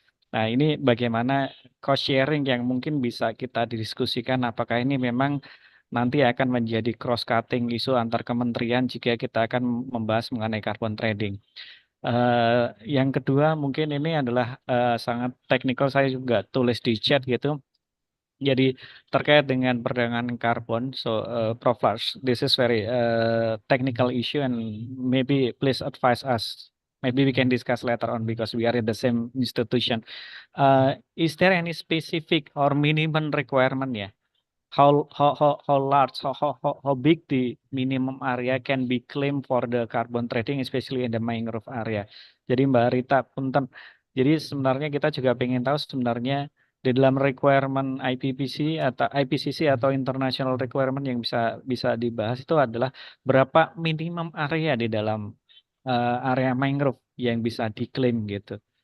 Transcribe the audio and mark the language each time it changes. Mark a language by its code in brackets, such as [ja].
[id] Nah, ini bagaimana cost sharing yang mungkin bisa kita didiskusikan apakah ini memang nanti akan menjadi cross cutting isu antar kementerian jika kita akan membahas mengenai carbon trading. Yang kedua mungkin ini adalah sangat teknikal, saya juga tulis di chat gitu. Jadi terkait dengan perdagangan karbon, so Prof. [en] Lars, this is very technical issue and maybe please advise us. Maybe we can discuss later on because we are in the same institution. Is there any specific or minimum requirement ya? How large, how big the minimum area can be claimed for the carbon trading, especially in the mangrove area. [id] Jadi Mbak Rita, punten. Jadi sebenarnya kita juga ingin tahu sebenarnya di dalam requirement IPCC atau international requirement yang bisa dibahas itu adalah berapa minimum area di dalam area mangrove yang bisa diklaim gitu.